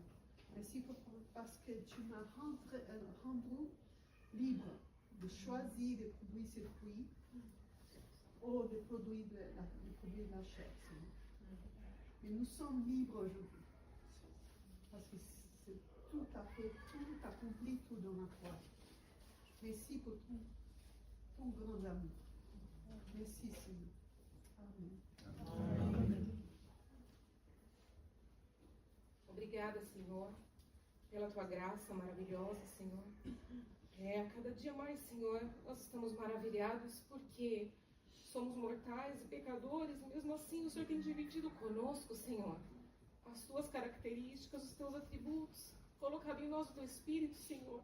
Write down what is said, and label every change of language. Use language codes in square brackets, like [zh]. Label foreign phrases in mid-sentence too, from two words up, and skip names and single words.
[fr] Merci parce que tu m'as rendu libre de choisir de produire ces fruits ou de produire de la chair, Seigneur. Mais nous sommes libres aujourd'hui. Parce que c'est tout à fait, tout accompli, tout dans la croix. Merci pour ton grand amour. Merci, Seigneur. [pt] Amém. Amém. Obrigada, Senhor, pela tua graça maravilhosa, Senhor. A cada dia mais, Senhor, nós estamos maravilhados porque somos mortais e pecadores, e mesmo assim o Senhor tem dividido conosco, Senhor, as tuas características, os teus atributos, colocado em nós o teu Espírito, Senhor.